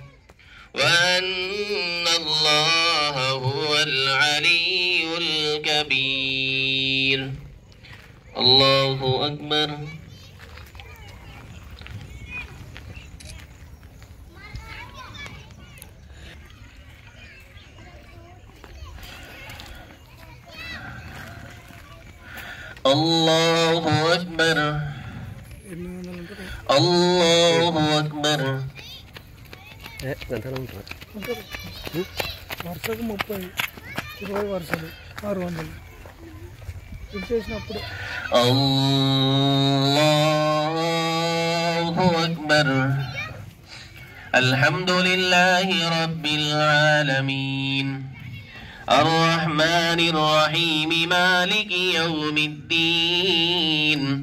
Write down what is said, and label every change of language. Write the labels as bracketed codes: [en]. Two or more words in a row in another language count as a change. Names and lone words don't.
[ar] وأن الله هو العلي الكبير الله أكبر الله أكبر الله أكبر [te] వరుసకు 30 20 వరుసలు 600 ఇది చేసినప్పుడు [ar] الله أكبر الحمد لله رب العالمين الرحمن الرحيم مالك يوم الدين